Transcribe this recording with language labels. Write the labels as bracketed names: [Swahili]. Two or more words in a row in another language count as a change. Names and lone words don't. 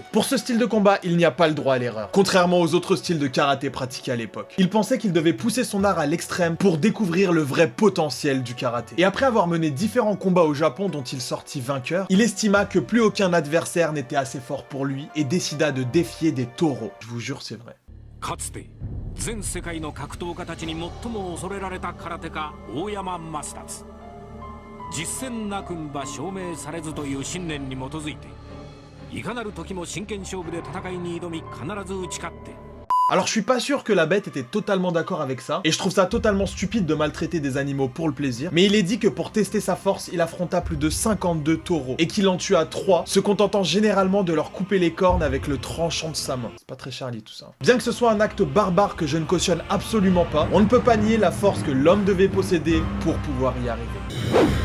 [French] Pour ce style de combat, il n'y a pas le droit à l'erreur, contrairement aux autres styles de karaté pratiqués à l'époque. Il pensait qu'il devait pousser son art à l'extrême pour découvrir le vrai potentiel du karaté. Et après avoir mené différents combats au Japon dont il sortit vainqueur, il estima que plus aucun adversaire n'était assez fort pour lui et décida de défier des taureaux. Je vous jure, c'est vrai. [Japanese] かつて全世界の格闘家たちに最も恐れられた空手家大山正達実践なくんば証明されずという信念に基づいていかなる時も真剣勝負で戦いに挑み必ず打ち勝って [French] Alors je suis pas sûr que la bête était totalement d'accord avec ça, et je trouve ça totalement stupide de maltraiter des animaux pour le plaisir, mais il est dit que pour tester sa force, il affronta plus de 52 taureaux, et qu'il en tua 3, se contentant généralement de leur couper les cornes avec le tranchant de sa main. C'est pas très Charlie tout ça. Bien que ce soit un acte barbare que je ne cautionne absolument pas, on ne peut pas nier la force que l'homme devait posséder pour pouvoir y arriver.